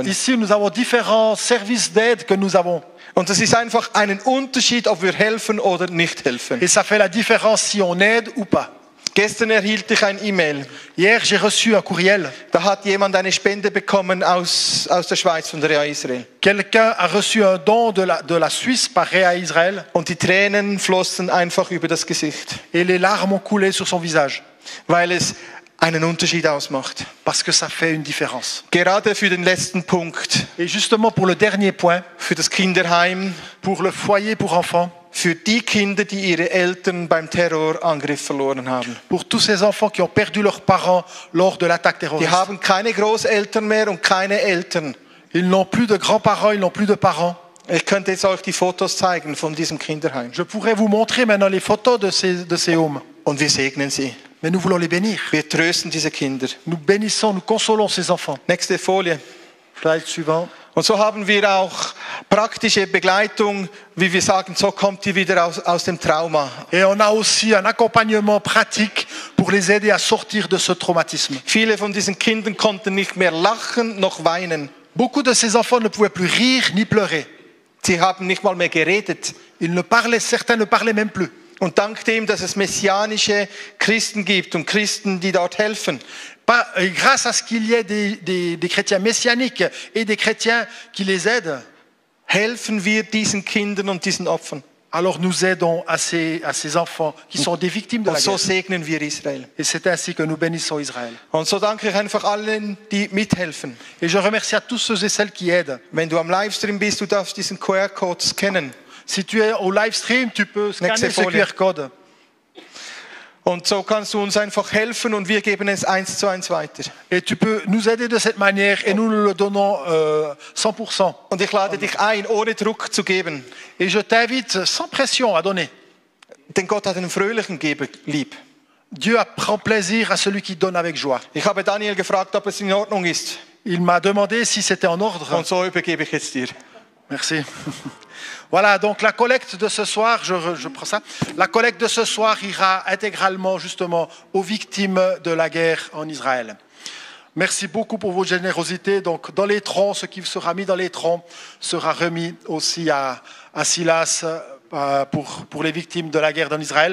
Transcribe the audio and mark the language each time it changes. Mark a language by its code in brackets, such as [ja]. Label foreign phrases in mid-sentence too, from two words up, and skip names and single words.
[fr] Ici, nous avons différents services d'aide que nous avons. [de] Und das ist einfach einen Unterschied, ob wir helfen oder nicht helfen. [fr] Et ça fait la différence si on aide ou pas. [de] Gestern erhielt ich ein E-Mail. [fr] Hier, j'ai reçu un courriel. [de] Da hat jemand eine Spende bekommen aus der Schweiz, von der Rea Israel. [fr] Quelqu'un a reçu un don de la Suisse par Réa Israël. [de] Und die Tränen flossen einfach über das Gesicht. [fr] Et les larmes ont coulé sur son visage. [de] Weil es einen Unterschied ausmacht. [fr] Parce que ça fait une différence. [de] Gerade für den letzten Punkt, [fr] Et justement pour le dernier point, [de] für das Kinderheim, [fr] pour le foyer pour enfants, [de] für die Kinder, die ihre Eltern beim Terrorangriff verloren haben. [fr] pour tous ces enfants qui ont perdu leurs parents lors de l'attaque [de] Die [fr] terroriste. [de] haben keine Großeltern mehr und keine Eltern. [fr] Ils n'ont plus de grands-parents, ils n'ont plus de parents. [de] Ich könnte jetzt euch die Fotos zeigen von diesem Kinderheim. [fr] Je pourrais vous montrer maintenant les photos de ces homes. [de] Und wir segnen sie. [fr] Mais nous voulons les bénir. [de] Wir trösten diese Kinder. [fr] Nous bénissons, nous consolons ces enfants. [de] Nächste Folie. [fr] Slide suivant. [de] Und so haben wir auch praktische Begleitung, wie wir sagen, so kommt ihr wieder aus dem Trauma. [fr] Et on a aussi un accompagnement pratique pour les aider à sortir de ce traumatisme. [de] Viele von diesen Kindern konnten nicht mehr lachen noch weinen. [fr] Beaucoup de ces enfants ne pouvaient plus rire ni pleurer. [de] Sie haben nicht mal mehr geredet. [fr] Certains ne parlaient même plus. [de] Und dank dem, dass es messianische Christen gibt und Christen, die dort helfen, [fr] Grâce à ce qu'il y ait des chrétiens messianiques et des chrétiens qui les aident, [de] helfen wir diesen Kindern und diesen Opfern. [fr] alors nous aidons à ces enfants qui sont des victimes de [de] Und [fr] la [de] so [fr] guerre. [de] segnen wir Israel. [fr] Et c'est ainsi que nous bénissons Israël. [de] Und so danke ich einfach allen, die mithelfen. [fr] Et je remercie à tous ceux et celles qui aident. [de] Wenn du am Livestream bist, du darfst diesen QR-Code scannen. [fr] Si tu es au [en] live stream, [fr] tu peux scanner [de] Nächste [fr] ce [de] Folie. [fr] QR-Code. [de] Und so kannst du uns einfach helfen und wir geben es 1:1 weiter. [fr] Et tu peux nous aider de cette manière et nous le donnons 100%. [de] Und ich lade dich ein, ohne Druck zu geben. [fr] Et je t'invite sans pression à donner. [de] Denn Gott hat einen fröhlichen Geber lieb. [fr] Dieu prend plaisir à celui qui donne avec joie. [de] Ich habe Daniel gefragt, ob es in Ordnung ist. [fr] Il m'a demandé si c'était en ordre. [de] Und so übergebe ich jetzt dir. [fr] Merci. Voilà, donc la collecte de ce soir, je prends ça. La collecte de ce soir ira intégralement justement aux victimes de la guerre en Israël. Merci beaucoup pour vos générosités. Donc dans les troncs, ce qui sera mis dans les troncs sera remis aussi à Silas pour les victimes de la guerre en Israël.